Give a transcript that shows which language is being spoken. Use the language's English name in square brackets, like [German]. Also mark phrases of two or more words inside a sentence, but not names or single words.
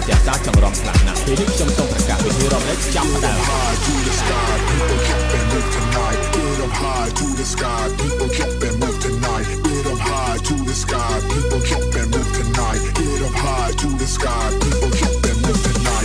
[Khmer] សាចង្រំខ្លាំងណាស់ពេលនេះខ្ញុំសូមប្រកាសវិធីរំលែកចាប់ផ្ដើម [English] to the sky, people jump and move tonight. Get up high to the sky, people jump and move tonight. Get up high to the sky, people jump and move tonight. Get up high to the sky, people jump and move tonight.